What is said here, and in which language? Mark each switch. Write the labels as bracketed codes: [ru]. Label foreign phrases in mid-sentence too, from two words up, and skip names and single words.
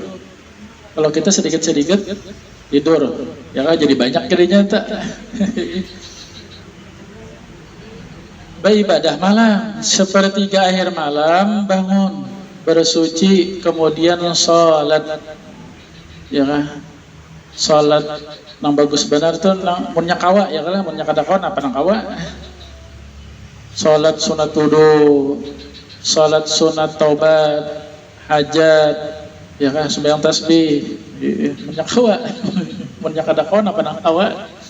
[id] Kalau kita sedikit-sedikit tidur, ya kan jadi banyak jadinya tak. Beribadah malam, sepertiga akhir malam bangun, bersuci, kemudian sholat, ya kan? [bjn] Sholat nang bagus benar tuh nang munnya kawa, ya kan? Munnya kada kawan apa nang kawa? Sholat sunat wudu, sholat sunat taubat, hajat, ya kan? [id] Sembahyang tasbih. [bjn] Banyak kawa, banyak kada kawan apa nang kawa.